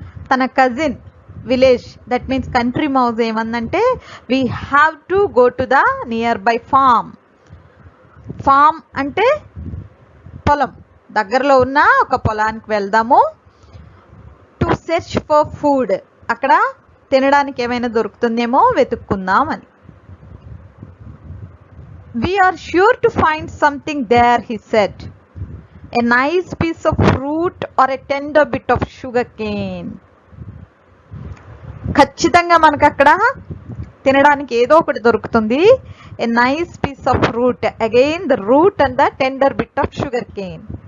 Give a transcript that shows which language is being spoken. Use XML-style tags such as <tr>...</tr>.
<te>తన cousin village,</te> <en>that means</en> <te>country mouse ఏమందంటే,</te> <en>We have to go to the nearby farm.</en> <te>Form అంటే పొలం, దగ్గరలో ఉన్న ఒక పొలానికి వెళ్దాము.</te> <en>to search for food,</en> <te>అక్కడ తినడానికి ఏమైనా దొరుకుతుందేమో వెతుక్కుందాం అని.</te> <en>We are sure to find something there, he said. A nice piece of fruit or a tender bit of sugar cane.</en> <te>ఖచ్చితంగా మనకు అక్కడ తినడానికి ఏదో ఒకటి దొరుకుతుంది.</te> <en>A nice piece of fruit, again the root and the tender bit of sugar cane.</en>